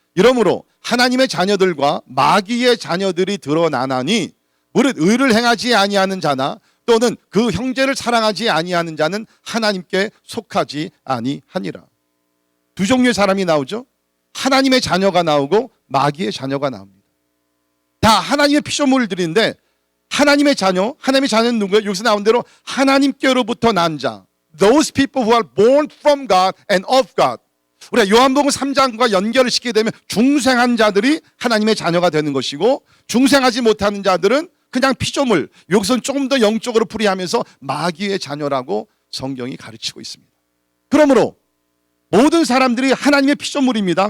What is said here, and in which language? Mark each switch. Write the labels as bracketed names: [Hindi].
[Korean] 이러므로 하나님의 자녀들과 마귀의 자녀들이 드러나나니 무릇 의를 행하지 아니하는 자나 또는 그 형제를 사랑하지 아니하는 자는 하나님께 속하지 아니하니라. 두 종류의 사람이 나오죠. 하나님의 자녀가 나오고 마귀의 자녀가 나옵니다. 다 하나님의 피조물들인데 하나님의 자녀는 누구예요? 여기서 나온 대로 하나님께로부터 난 자. [English] Those people who are born from God and of God. [Korean] 우리가 요한복음 3장과 연결을 시키게 되면 중생한 자들이 하나님의 자녀가 되는 것이고 중생하지 못하는 자들은 그냥 피조물. 여기서는 조금 더 영적으로 풀이하면서 마귀의 자녀라고 성경이 가르치고 있습니다. 그러므로 모든 사람들이 하나님의 피조물입니다.